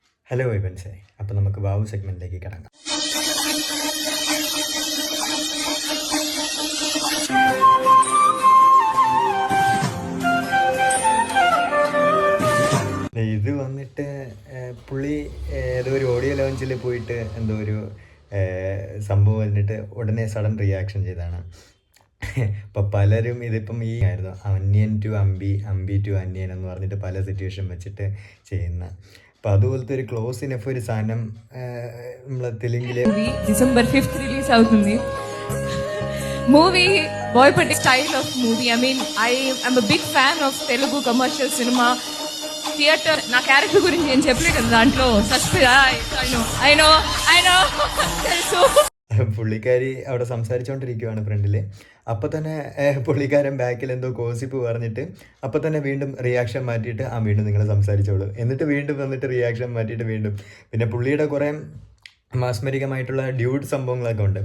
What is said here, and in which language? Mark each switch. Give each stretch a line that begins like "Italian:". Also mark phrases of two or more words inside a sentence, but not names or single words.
Malayalam: ഹലോ വൈബൻസേ, അപ്പോൾ നമുക്ക് വാവ് സെഗ്മെൻറ്റിലേക്ക് കിടക്കാം. ഇത് വന്നിട്ട് പുള്ളി ഏതോ ഒരു ഓഡിയോ ലോഞ്ചിൽ പോയിട്ട് എന്തോ ഒരു സംഭവം വന്നിട്ട് ഉടനെ
English: sudden reaction
Malayalam: ചെയ്താണ്. ഇപ്പം പലരും ഇതിപ്പം ഈ ആയിരുന്നു അന്യൻ ടു അമ്പി, അമ്പി ടു അന്യൻ എന്ന് പറഞ്ഞിട്ട് പല സിറ്റുവേഷൻ വെച്ചിട്ട് ചെയ്യുന്ന. അപ്പം അതുപോലത്തെ ഒരു
English: close enough
Malayalam: ഒരു സാധനം നമ്മളെ തെലുങ്കില്
Telugu: December 5th రిలీజ్ అవుతుంది. మూవీ బోయపట్టి
English: style of movie. I am a big fan of Telugu commercial cinema.
Telugu: థియేటర్ నా క్యారెక్టర్ గురించి నేను చెప్పలే కదా దాంట్లో
English: I know
Telugu: తెలుసు.
Malayalam: പുള്ളിക്കാരി അവിടെ സംസാരിച്ചുകൊണ്ടിരിക്കുകയാണ് ഫ്രണ്ടിൽ. അപ്പം തന്നെ പുള്ളിക്കാരൻ ബാക്കിൽ എന്തോ ഗോസിപ്പ് പറഞ്ഞിട്ട് അപ്പം തന്നെ വീണ്ടും റിയാക്ഷൻ മാറ്റിയിട്ട് വീണ്ടും നിങ്ങൾ സംസാരിച്ചോളൂ, എന്നിട്ട് വീണ്ടും വന്നിട്ട് റിയാക്ഷൻ മാറ്റിയിട്ട് വീണ്ടും. പിന്നെ പുള്ളിയുടെ കുറേ മാസ്മരികമായിട്ടുള്ള ഡ്യൂഡ് സംഭവങ്ങളൊക്കെ ഉണ്ട്.